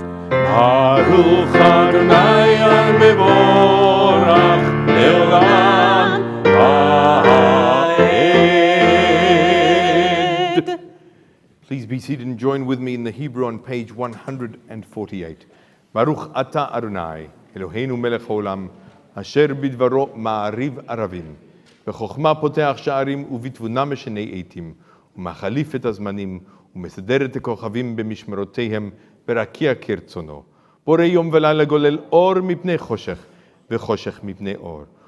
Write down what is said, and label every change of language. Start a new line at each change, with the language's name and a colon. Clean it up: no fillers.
Hebrew: ברוך אדוני המבורך לעולם ועד.
English: Please be seated and join with me in the Hebrew on page 148.
Hebrew: Baruch ata Adonai, Eloheinu melech haolam, asher bidvaro ma'ariv aravim, בחוכמה פותח שערים ובתבונה משנה עתים, ומחליף את הזמנים, ומסדר את הכוכבים במשמרותיהם, ברקיע כרצונו. בורא יום ולילה גולל אור מפני חושך, וחושך מפני אור.